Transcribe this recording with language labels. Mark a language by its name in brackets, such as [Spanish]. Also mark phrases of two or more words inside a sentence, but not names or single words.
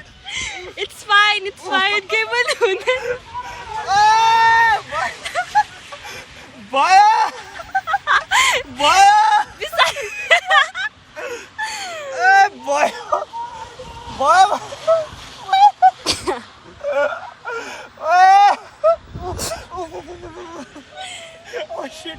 [English] It's fine, [Nepali] के पनि हुँदैन Baya! Baya! Baya! [English] Baya! Oh shit!